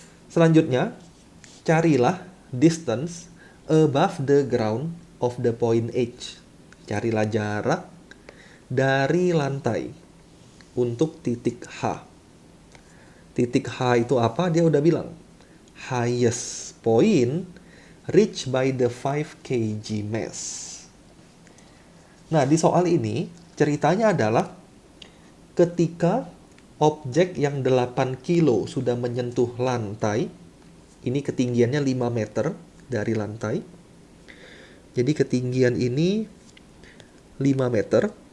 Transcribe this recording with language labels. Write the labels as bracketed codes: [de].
[id] Selanjutnya, carilah [en] distance above the ground of the point H. [id] Carilah jarak dari lantai untuk titik H. Titik H itu apa? Dia udah bilang. [en] Highest point reached by the 5 kg mass. [id] Nah, di soal ini ceritanya adalah ketika objek yang 8 kilo sudah menyentuh lantai, ini ketinggiannya 5 meter dari lantai. Jadi ketinggian ini 5 meter.